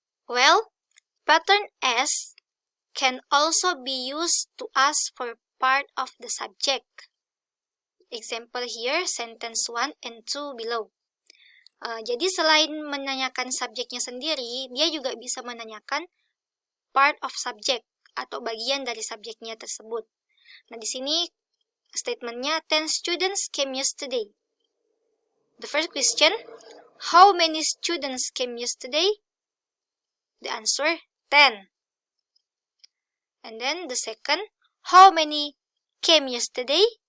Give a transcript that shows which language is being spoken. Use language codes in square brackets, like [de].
[en] Well, pattern S can also be used to ask for part of the subject. Example here, sentence 1 and 2 below. [id] Jadi selain menanyakan subjeknya sendiri, dia juga bisa menanyakan [en] part of subject [id] atau bagian dari subjeknya tersebut. Nah, di sini statementnya [en] 10 students came yesterday. The first question, how many students came yesterday? The answer, 10. And then the second, how many came yesterday?